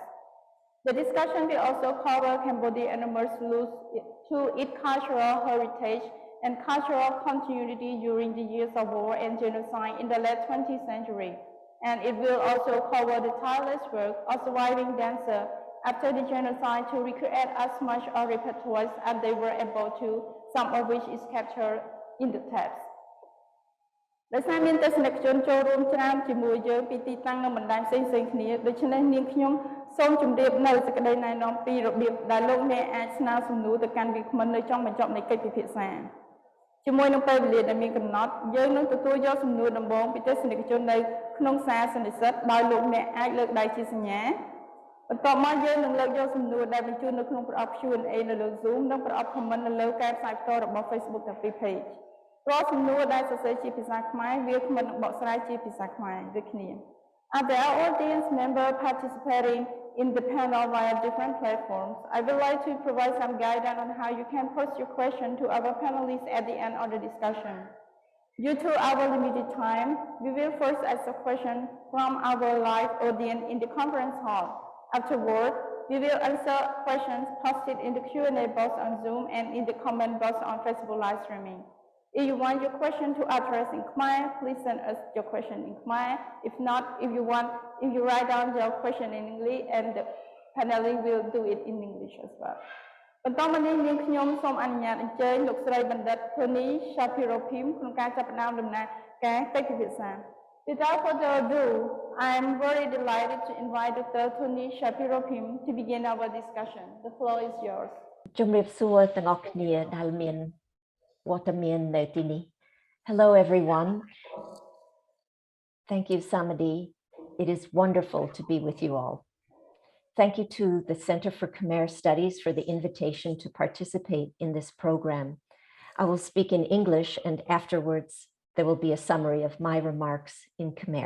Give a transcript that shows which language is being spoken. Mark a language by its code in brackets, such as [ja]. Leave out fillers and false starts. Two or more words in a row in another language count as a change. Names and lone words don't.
[en] The discussion will also cover Cambodia and immerse to its cultural heritage and cultural continuity during the years of war and genocide in the late 20th century. And it will also cover the tireless work of surviving dancers after the genocide to recreate as much of repertoires as they were able to, some of which is captured in the tapes. [km] ដោយសារមានទស្សនិកជនចូលរួមច្រើនជាមួយយើងពីទីតាំងនិងបណ្ដាញផ្សេងៗគ្នាដូច្នេះនាងខ្ញុំសូមជម្រាបនៅសេចក្តីណែនាំពីរបៀបដែលលោក អ្នកអាចស្នើសំណួរទៅកាន់វាគ្មិននៅចុងបញ្ចប់នៃកិច្ចពិភាក្សា ជាមួយនឹងពេលវេលាដែលមានកំណត់យើងនឹងទទួលយកសំណួរដំបូងពីទស្សនិកជននៅក្នុងសារសន្និសីទដោយលោកអ្នកអាចលើកដៃជាសញ្ញាបន្ទាប់មកយើងនឹងលើកយកសំណួរដែលបញ្ជូននៅក្នុងប្រអប់ Q&A នៅលើ Zoom និងប្រអប់ Comment នៅលើការផ្សាយផ្ទាល់របស់ Facebook ទាំងពីរ page រាល់សំណួរដែលសរសេរជាភាសាខ្មែរវាគ្មិននឹងបកស្រាយជាភាសាខ្មែរដូចគ្នា [en] There are audience members participating in the panel via different platforms. I would like to provide some guidance on how you can post your question to our panelists at the end of the discussion. Due to our limited time, we will first ask a question from our live audience in the conference hall. Afterward, we will answer questions posted in the Q&A box on Zoom and in the comment box on Facebook live streaming. If you want your question to address in Khmer, please send us your question in Khmer. If not, if you write down your question in English, and the panelists will do it in English as well. [km] បន្តមកនេះនាងខ្ញុំសូមអនុញ្ញាតអញ្ជើញលោកស្រីបណ្ឌិត Toni Shapiro-Phim ក្នុងការចាប់ផ្ដើមដំណើរការកិច្ចពិភាក្សា [en] Without further ado, I am very delighted to invite Dr. Toni Shapiro-Phim to begin our discussion. The floor is yours. [km] ជំរាបសួរទាំងអស់គ្នាដែលមានវត្តមាននៅទីនេះ [en] Hello everyone. Thank you, Samadhi. It is wonderful to be with you all. Thank you to the Center for Khmer Studies for the invitation to participate in this program. I will speak in English, and afterwards there will be a summary of my remarks in Khmer.